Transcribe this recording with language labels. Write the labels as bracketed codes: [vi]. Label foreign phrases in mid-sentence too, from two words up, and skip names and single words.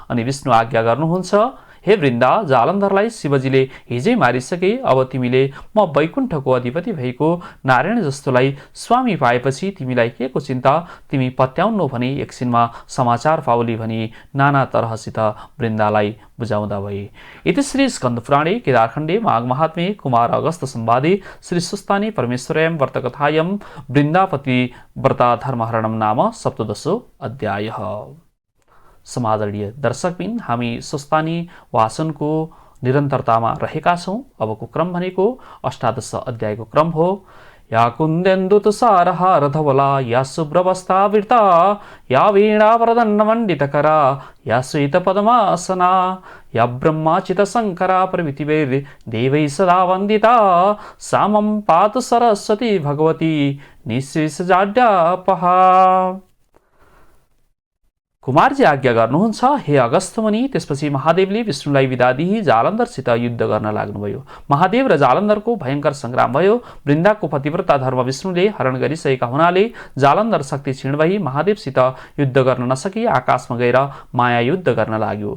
[ne] अनि विष्णु आज्ञा गर्नुहुन्छ, हे वृन्दा, जालन्धरलाई शिवजीले हिजै मारिसके, अब तिमीले म वैकुण्ठको अधिपति भएको नारायण जस्तोलाई स्वामी पाएपछि तिमीलाई के को चिन्ता? तिमी पत्याउन्नौ भने एकछिनमा समाचार पाउली भनी नाना तरहसित वृन्दालाई बुझाउँदा भए। [sa] इति श्री स्कन्दपुराणे केदारखण्डे माघ महात्म्ये कुमार अगस्त संवादे श्री सुस्तानी परमेश्वरयं व्रतकथायं वृन्दापति व्रता धर्महरणम नाम सप्तदशो अध्याय। [ne] समादरणीय दर्शकबिन, हामी सुस्तानी वाचनको निरन्तरतामा रहेका छौँ। अबको क्रम भनेको अष्टादश अध्यायको क्रम हो। [sa] या कुन्देन्दु तुषारहार धवला, या शुभ्रवस्त्रावृता, या वीणावरदण्डमण्डितकरा, या श्वेतपद्मासना, या ब्रह्माचित शङ्करा प्रभृतिभिर्देवैः सदा वन्दिता, सा मम पातु सरस्वती भगवती निःशेषजाड्यापहा। [ne] कुमारजी आज्ञा गर्नुहुन्छ, हे अगस्त्य मुनि। त्यसपछि महादेवले विष्णुलाई विदा दिई जालन्धरसित युद्ध गर्न लाग्नुभयो। महादेव र जालन्धरको भयङ्कर सङ्ग्राम भयो। वृन्दाको पतिव्रता धर्म विष्णुले हरण गरिसकेका हुनाले जालन्धर शक्ति क्षीण भई महादेवसित युद्ध गर्न नसकी आकाशमा गएर माया युद्ध गर्न लाग्यो।